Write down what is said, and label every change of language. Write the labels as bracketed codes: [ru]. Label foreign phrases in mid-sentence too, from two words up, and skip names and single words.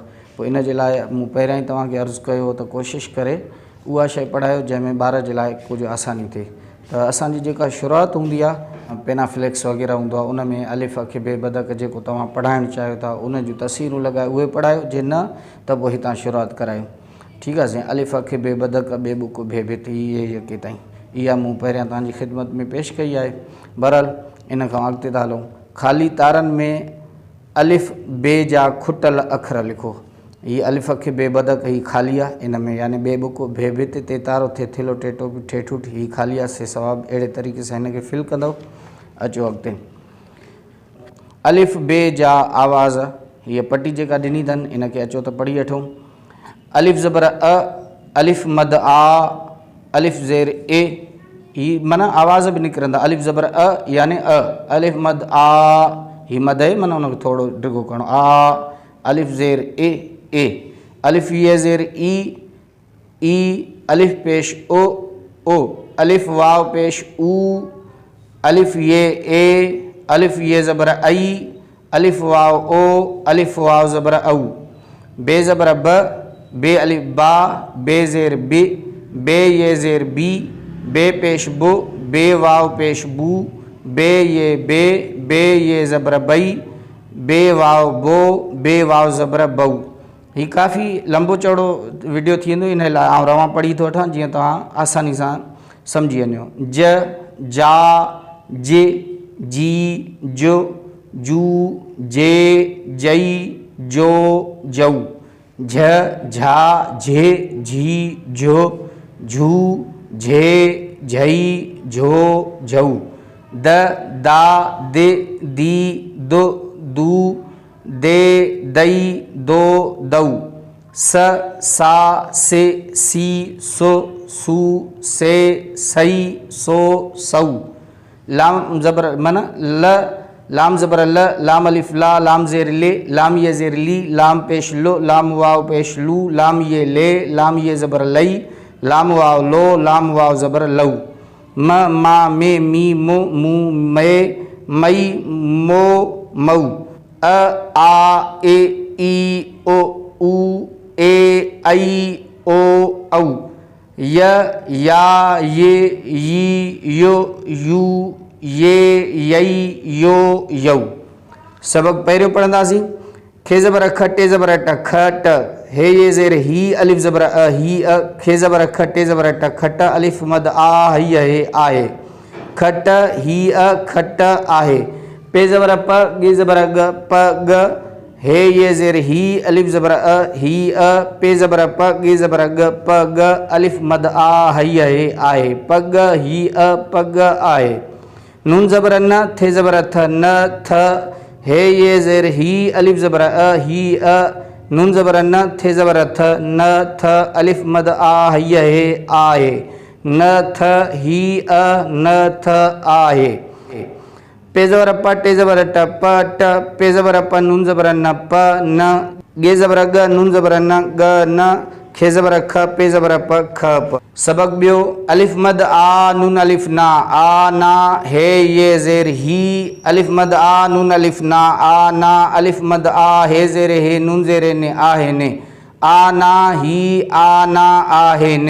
[sd] पोइ इन जे लाइ मूं पहिरियां ई तव्हांखे अर्ज़ु कयो त कोशिशि करे उहा शइ पढ़ायो जंहिंमें ॿार जे लाइ कुझु आसानी थिए। त असांजी जेका शुरूआत हूंदी आहे पेनाफ्लेक्स वग़ैरह हूंदो आहे, उन में अलिफ़ अख बे बदक जेको तव्हां पढ़ाइणु चाहियो था उन जूं तस्वीरूं लॻाए उहे पढ़ायो, जे न त पोइ हितां शुरूआत करायो। ठीकु आहे साईं। अलिफ़ अख बे बदक बे बुक बे भित इहे के ताईं इहा मूं पहिरियां तव्हांजी ख़िदमत में पेश कई आहे। बहरहाल इन खां अॻिते था हलूं। ख़ाली तारनि में अलिफ़ बे जा खुटल अखर लिखो। हीअ अलिफ़ अख बे बदक ही ख़ाली आहे, इन में यानी बे बुक बे भित ते तारो थे थिलो टेटो ठेठूट ही ख़ाली आहे से सवाब अहिड़े तरीक़े सां हिन खे फिल कंदव। अचो अॻिते। अलिफ़ बे जा आवाज़, हीअ पटी जेका ॾिनी अथनि इन खे अचो त पढ़ी वठूं। अलिफ़ ज़बर अ, अलिफ़ मद आ, अलिफ़ ज़ेर ए, ही माना आवाज़ भी निकिरंदा। अलिफ़ ज़बर अ यानी अ, अलिफ़ मद आ ही मद है माना उनखे थोड़ो डिघो करणो आ, अलिफ़ ज़ेर ए ए, अलिफ़ ये ज़ेर ई, अलिफ़ पेश ओ ओ, अलिफ़ वाव पेश ऊ, अलिफ़ ये ए, अलिफ़ ये ज़बर आई, अलिफ़ वाव ओ, अलिफ़ वाव ज़बर औ, बे ज़बर ब, बे अलिफ़ बा, बे ज़ेर बे, बे ये ज़ेर बी, बे पेश बो, बे वाव पेश बू, बे ये ज़बर बई, बे वाव बो, बे वाव ज़बर बऊ। ही काफ़ी लंबो चौड़ो वीडियो थी वेंदो, इन लाइ आउं रवां पढ़ी थो वठां जीअं तव्हां आसानी सां सम्झी वञो। ज, जा, जे, जी, जो, जू, जे, जई, जो, जऊ। झ, झा, झे, झी, झो, झू, झे, झई, झो, झऊ। द, दा, दे, दी, दो, दू, दे, दई, दो, दऊ। स, सा, से, सी, सो, सू, से, सई, सो, सऊ। लाम ज़बर माना ल, लाम ज़बर ल, लाम अलिफ़ ला, लाम ज़ेर ले, लाम ये ज़ेर ली, लाम पेश लो, लाम वाव पेश लू, लाम ये ले, लाम ये ज़बर लई, लाम वाव लो, लाम वाव ज़बर लऊ। म, मा, मे, मी, मो, मू, मे, मई, मो, मऊ। अ, आ, ए, ई, ओ, ऊ, ए, ऐ, ओ, औ। य, या, ये, यी, यो, यू, ये, यई, यो, यऊ। सबक पहिरियों पढ़ंदासीं। खे ज़बर अख, टे ज़बर अट, ख, ट, हे ये ज़ेर ही, अलिफ़ ज़बर अ, ही, अ, खे ज़बर अख, टे ज़बर अट, खट, अलिफ़ मद आ, ही, हे, आहे, खट, ही, अ, खट, आहे। पे ज़बर प, गे ज़बर ग, प, ग, हे ये ज़ेर ही, अलिफ़ ज़बर अ, ही, अ, पे ज़बर प, गे ज़बर ग, प, ग, अलिफ़ मद आ, ही, हे, आहे, पग, ही, अ, पग, आहे। नून ज़बर न, थे ज़बर थ, न, थ, हे ये ज़ेर ही, अलिफ़ ज़बर अ, ही, अ, नून ज़बर न, थे ज़बर थ, न, थ, अलिफ़ मद आ, ही, हे, आहे, न, थ, ही, अ, न, थ, आहे। पे ज़बर प, टे ज़बर ट, प, ट, पे ज़बर प, नून ज़बर न, प, न, गे ज़बर ग, नून ज़बर न, ग, न, खे ज़बर ख, पे ज़बर प, ख, प। सबक ॿियो। अलिफ़ मद आ, नून अलिफ़ ना, आ, ना, हे ये ज़ेर ही, अलिफ़ मद आ, नून अलिफ़ ना, आ, ना, अलिफ़ मद आ, हे ज़ेर हे, नून ज़ेर ने, आ, हे, ने, आ, ना, ही, आ, ना, आ, हे, ने।